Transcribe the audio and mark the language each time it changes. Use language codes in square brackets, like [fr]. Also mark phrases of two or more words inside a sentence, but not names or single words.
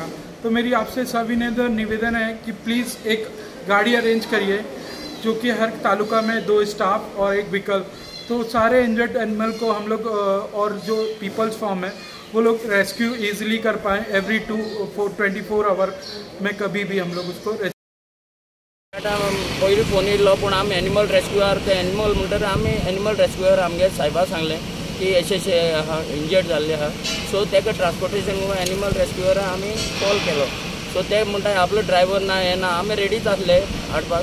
[hi] तो मेरी आपसे सविनय निवेदन है कि प्लीज़ एक गाड़ी अरेंज करिए जो कि हर तालुका में 2 स्टाफ और एक व्हीकल, तो सारे [en] injured animal [hi] को हम लोग और जो पीपल्स फॉर्म है वो लोग [en] rescue easily [hi] कर पाएँ। [en] every 24 hour [hi] में कभी भी हम लोग उसको [kok] पयलीं फोन येयल्लो पूण आमी [en] animal rescuer [kok] ते एनिमल म्हणटकीर आमी [en] animal rescuer [kok] आमगे साहेबा सांगलें की अशें इंजर्ड जाल्ले आहा, सो तेका [en] transportation animal rescuer [kok] आमी कॉल केलो। सो ते म्हणटा आपलो ड्रायव्हर ना हें ना, आमी रेडीच आसले हाडपाक।